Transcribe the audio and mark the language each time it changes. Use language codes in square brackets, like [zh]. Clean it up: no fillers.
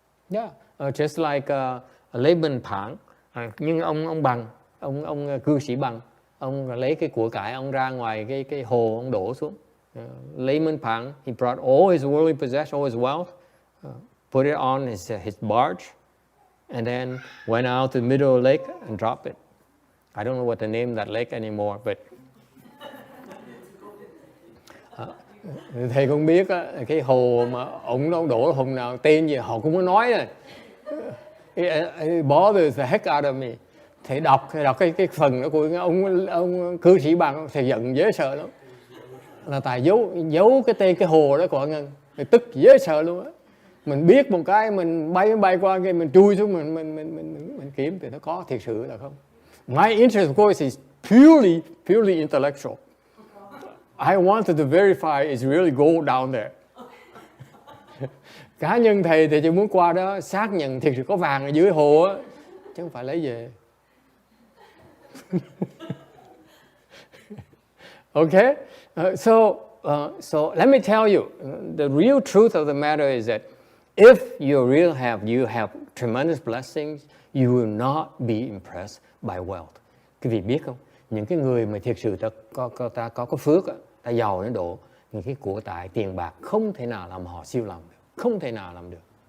[vi] Yeah, just like Lê Bình Phảng, nhưng ông Bằng, ông cư sĩ Bằng, ông lấy cái của cải ông ra ngoài cái hồ ông đổ xuống. [en] Layman Phang, he brought all his worldly possessions, all his wealth, put it on his barge, and then went out to the middle of the lake and dropped it. I don't know what the name of that lake anymore, but [vi] thầy không biết cái hồ mà ông đổ hồn nào tên gì họ cũng có nói rồi. [en] It bothers the heck out of me. [vi] Thầy đọc cái phần đó của ông cư sĩ Bằng, thầy giận dễ sợ lắm. Là tài giấu cái tên cái hồ đó của Ngân, thầy tức dễ sợ luôn á. Mình biết một cái mình bay qua cái mình chui xuống mình kiếm thì nó có thiệt sự là không. [en] My interest of course is purely intellectual. I wanted to verify it's really gold down there. [vi] Cá nhân thầy thì chỉ muốn qua đó xác nhận thiệt sự có vàng ở dưới hồ á, chứ không phải lấy về. [en] Okay, so let me tell you, the real truth of the matter is that if you have tremendous blessings, you will not be impressed by wealth. [vi] Quý vị biết không? Những cái người mà thiệt sự ta có phước, ta giàu đến độ những cái của tài tiền bạc không thể nào làm họ siêu lòng được, không thể nào làm được.